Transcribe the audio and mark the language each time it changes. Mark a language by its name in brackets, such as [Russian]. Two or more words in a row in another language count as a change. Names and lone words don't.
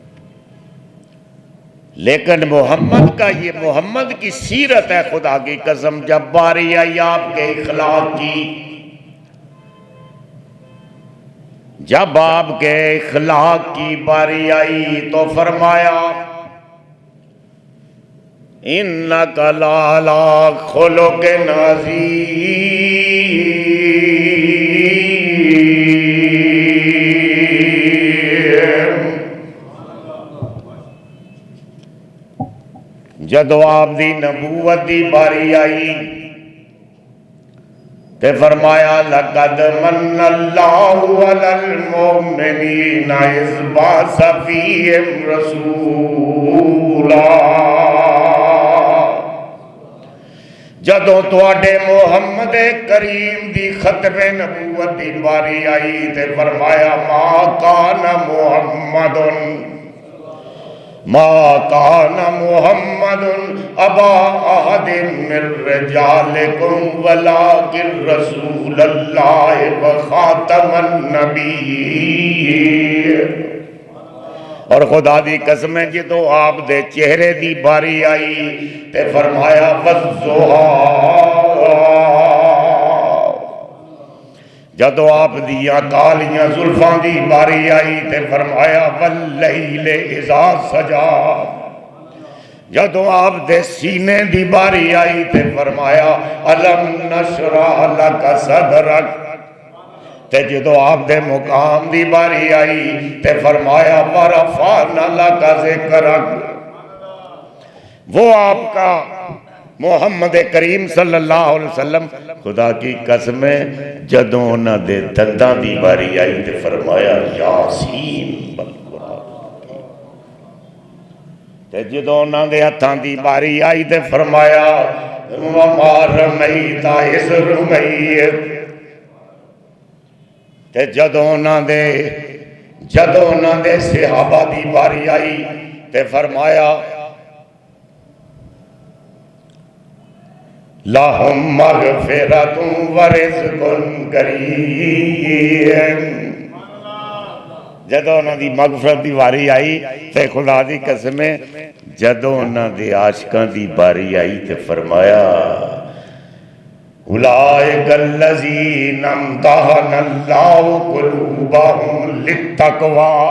[Urdu] لیکن محمد کا، یہ محمد کی سیرت ہے، خدا کی قسم جب باری آئی آپ کے اخلاق کی، جب آپ کے اخلاق کی باری آئی تو فرمایا [Arabic] إنك لعلى خلق عظيم. [Punjabi] جدوں آپ دی نبوت کی باری آئی تے فرمایا [Arabic] لقد من الله على المؤمنين إذ بعث فيهم رسولا. [Punjabi] جدوں تہاڈے محمد کریم دی ختمِ نبوت کی باری آئی تے فرمایا [Arabic] ما كان محمد ما كان محمد أبا أحد من رجالكم ولكن رسول الله وخاتم النبيين. [Punjabi] اور خدا دی قسم ہے جو آپ دے چہرے دی باری آئی تے فرمایا والضحى, جدوں آپ دیاں کالیاں زلفاں دی باری آئی تے فرمایا [Arabic] والليل إذا سجى, [Punjabi] جدوں آپ دے سینے دی باری آئی تے فرمایا [Arabic] ألم نشرح لك صدرك, [Punjabi] تے جدوں آپ دے مقام دی باری آئی تے فرمایا [Arabic] ورفعنا لك ذكرك. [Urdu] وہ آپ کا محمد کریم [Arabic] صلى الله عليه وسلم, [Punjabi] خدا کی قسم ہے جدوں اُنہاں دے دنداں دی باری آئی تے فرمایا [Arabic] يس والقرآن, [Punjabi] تے جدوں اُنہاں دے ہتھاں دی باری آئی تے فرمایا [Arabic] وما رميت إذ رميت. [Punjabi] تے جدوں اُنہاں دے صحابہ دی باری آئی تے فرمایا [Arabic] لهم مغفرة ورزق كريم. [Punjabi] جدوں اُنہاں دی مغفرت دی باری آئی تے خدا دی قسم ہے جدوں اُنہاں دے عاشقاں دی باری آئی تے فرمایا [Arabic] أولئك الذين امتحن الله قلوبهم للتقوى.